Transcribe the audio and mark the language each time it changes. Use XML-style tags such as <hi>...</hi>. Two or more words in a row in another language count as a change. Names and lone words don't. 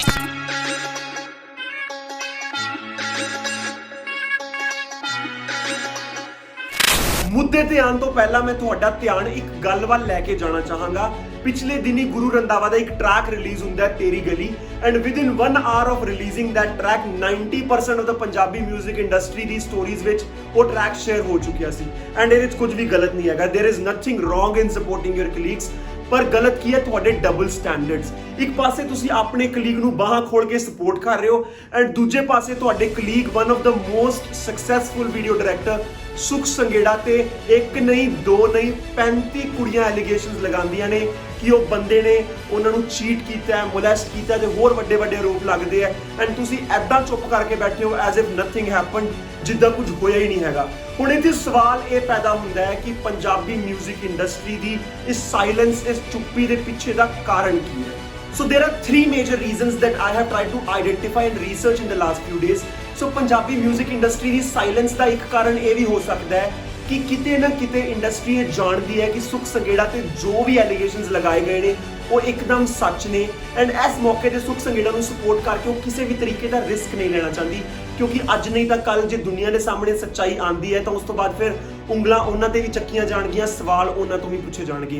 <pa>ਮੁੱਦੇ ਤੇ ਆਉਣ ਤੋਂ ਪਹਿਲਾਂ ਮੈਂ ਤੁਹਾਡਾ ਧਿਆਨ ਇੱਕ ਗੱਲ ਵੱਲ ਲੈ ਕੇ ਜਾਣਾ ਚਾਹਾਂਗਾ। ਪਿਛਲੇ ਦਿਨੀ ਗੁਰੂ ਰੰਧਾਵਾ ਦਾ ਇੱਕ ਟਰੈਕ ਰਿਲੀਜ਼ ਹੁੰਦਾ ਹੈ, ਤੇਰੀ ਗਲੀ,</pa> <en>and within 1 hour of releasing that track 90% of the Punjabi music industry</en> <pa>ਦੀ ਸਟੋਰੀਜ਼ ਵਿੱਚ ਉਹ ਟਰੈਕ ਸ਼ੇਅਰ ਹੋ ਚੁੱਕਿਆ ਸੀ। ਐਂਡ ਇਹਦੇ ਵਿੱਚ ਕੁਝ ਵੀ ਗਲਤ ਨਹੀਂ ਹੈਗਾ,</pa> <en>there is nothing wrong in supporting your colleagues.</en> <pa>ਪਰ ਗਲਤ ਕੀ ਹੈ? ਤੁਹਾਡੇ</pa> <en>double standards.</en> <pa>ਇੱਕ ਪਾਸੇ ਤੁਸੀਂ ਆਪਣੇ ਕਲੀਗ ਨੂੰ ਬਾਹਾਂ ਖੋਲ ਕੇ ਸਪੋਰਟ ਕਰ ਰਹੇ ਹੋ, ਐਂਡ ਦੂਜੇ ਪਾਸੇ ਤੁਹਾਡੇ ਕਲੀਗ</pa> <en>one of the most successful video director</en> <pa>ਸੁਖ ਸੰਗੇੜਾ ਤੇ ਇੱਕ ਨਹੀਂ ਦੋ ਨਹੀਂ 35 ਕੁੜੀਆਂ ਐਲੀਗੇਸ਼ਨਸ ਲਗਾਉਂਦੀਆਂ ਨੇ ਕਿ ਉਹ ਬੰਦੇ ਨੇ ਉਹਨਾਂ ਨੂੰ ਚੀਟ ਕੀਤਾ ਹੈ, ਮੋਲੈਸਟ ਕੀਤਾ ਤੇ ਹੋਰ ਵੱਡੇ ਵੱਡੇ ਆਰੋਪ ਲੱਗਦੇ ਆ, ਐਂਡ ਤੁਸੀਂ ਐਦਾਂ ਚੁੱਪ ਕਰਕੇ ਬੈਠੇ ਹੋ</pa> <en>as if nothing happened,</en> <pa>ਜਿੱਦਾਂ ਕੁਝ ਹੋਇਆ ਹੀ ਨਹੀਂ ਹੈਗਾ। ਹੁਣ ਇਹਦੇ ਸਵਾਲ ਇਹ ਪੈਦਾ ਹੁੰਦਾ ਹੈ ਕਿ</pa> <en>Punjabi music industry</en> <pa>ਦੀ ਇਸ ਸਾਇਲੈਂਸ, ਇਸ ਚੁੱਪੀ ਦੇ ਪਿੱਛੇ ਦਾ ਕਾਰਨ ਕੀ ਹੈ?</pa> <en>So there are 3 major reasons that I have tried to identify and research in the last few days.</en> <pa>So</pa> <en>Punjabi music industry</en> <pa>ਦੀ ਸਾਇਲੈਂਸ ਦਾ ਇੱਕ ਕਾਰਨ ਇਹ ਵੀ ਹੋ ਸਕਦਾ ਹੈ ਕਿ ਕਿਤੇ ਨਾ ਕਿਤੇ ਇੰਡਸਟਰੀ ਇਹ ਜਾਣਦੀ ਹੈ ਕਿ ਸੁਖ ਸੰਗੇੜਾ ਤੇ ਜੋ ਵੀ ਐਲੀਗੇਸ਼ਨਸ ਲਗਾਏ ਗਏ ਨੇ ਉਹ ਇੱਕਦਮ ਸੱਚ ਨੇ, ਐਂਡ ਇਸ ਮੌਕੇ ਤੇ ਸੁਖ ਸੰਗੇੜਾ ਨੂੰ ਸਪੋਰਟ ਕਰਕੇ ਉਹ ਕਿਸੇ ਵੀ ਤਰੀਕੇ ਦਾ ਰਿਸਕ ਨਹੀਂ ਲੈਣਾ ਚਾਹੁੰਦੀ। ਕਿਉਂਕਿ ਅੱਜ ਨਹੀਂ ਤਾਂ ਕੱਲ ਜੇ ਦੁਨੀਆ ਦੇ ਸਾਹਮਣੇ ਸੱਚਾਈ ਆਉਂਦੀ ਹੈ ਤਾਂ ਉਸ ਤੋਂ ਬਾਅਦ ਫਿਰ ਉਂਗਲਾਂ ਉਹਨਾਂ ਤੇ ਵੀ ਚੱਕੀਆਂ ਜਾਣਗੀਆਂ, ਸਵਾਲ ਉਹਨਾਂ ਤੋਂ ਵੀ ਪੁੱਛੇ ਜਾਣਗੇ।</pa>